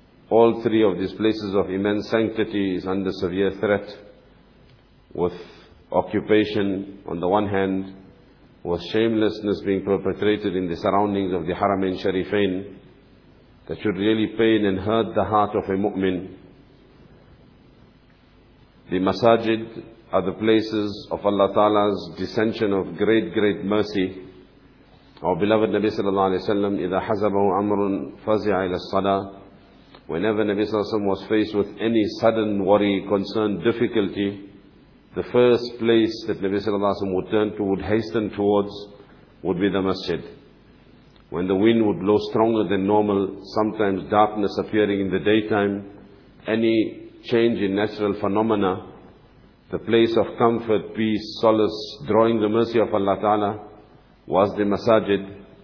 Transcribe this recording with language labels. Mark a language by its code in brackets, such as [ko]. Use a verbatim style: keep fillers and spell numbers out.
[en] All three of these places of immense sanctity is under severe threat, with occupation on the one hand, with shamelessness being perpetrated in the surroundings of the Haramain Sharifain, that should really pain and hurt the heart of a mu'min. The masajid are the places of Allah Ta'ala's descension of great, great mercy. Our beloved Nabi Sallallahu Alaihi Wasallam, [ar] إِذَا حَزَبَهُ أَمْرٌ فَزِعَ إِلَى الصَّلَاةِ. [en] Whenever Nabi Sallallahu Alaihi Wasallam was faced with any sudden worry, concern, difficulty, the first place that Nabi Sallallahu Alaihi Wasallam would turn to, would hasten towards, would be the masjid. When the wind would blow stronger than normal, sometimes darkness appearing in the daytime, any change in natural phenomena, the place of comfort, peace, solace, drawing the mercy of Allah Ta'ala was the masajid.